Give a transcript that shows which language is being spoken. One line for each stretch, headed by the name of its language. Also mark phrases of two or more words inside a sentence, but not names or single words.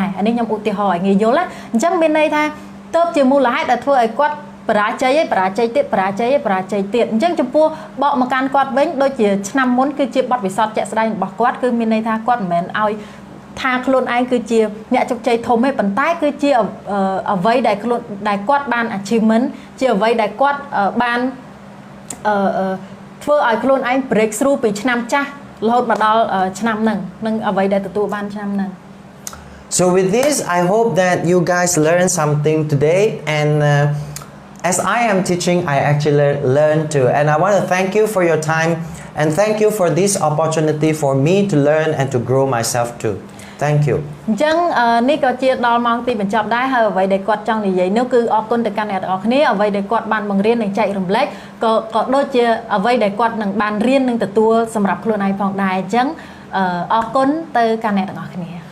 Khmer: អានេះខ្ញុំឧទាហរណ៍ឲ្យងាយយល់ណាអញ្ចឹងមានន័យថាទៅជាមូលហេតុដែលធ្វើឲ្យគាត់បរាជ័យហើយបរាជ័យទៀតបរាជ័យហើយបរាជ័យទៀតអញ្ចឹងចំពោះបកមកកាន់គាត់វិញដូចជាឆ្នាំមុនគឺជាបទពិសោធន៍ជាក់ស្ដែងរបស់គាត់គឺមានន័យថាគាត់មិនមែនឲ្យថាខ្លួនឯងគឺជាអ្នកជោគជ័យធំទេប៉ុន្តែគឺជាអ្វីដែលខ្លួនដែលគាត់បាន achievement ជាអ្វីដែលគាត់បានធ្វើឲ្យខ្លួនឯង
English: break through
Khmer: ពីឆ្នាំចាស់រហូតមកដល់ឆ្នាំហ្នឹងនឹងអ្វីដែលទទួលបានឆ្នាំហ្នឹង
English: So with this, I hope that you guys learn something today, and as I am teaching, I actually learn too. And I want to thank you for your time, and thank you for this opportunity for me to learn and to grow myself too. Thank you.
Khmer: អញ្ចឹងនេះក៏ជាដល់ម៉ោងទីបញ្ចប់ដែរហើយអ្វីដែលគាត់ចង់និយាយនោះគឺអរគុណទៅកាន់អ្នកទាំងអស់គ្នាអ្វីដែលគាត់បានបង្រៀននិងចែករំលែកក៏ដូចជាអ្វីដែលគាត់នឹងបានរៀននិងទទួលសម្រាប់ខ្លួនឯងផងដែរអញ្ចឹងអរគុណទៅកាន់អ្នកទាំងអស់គ្នា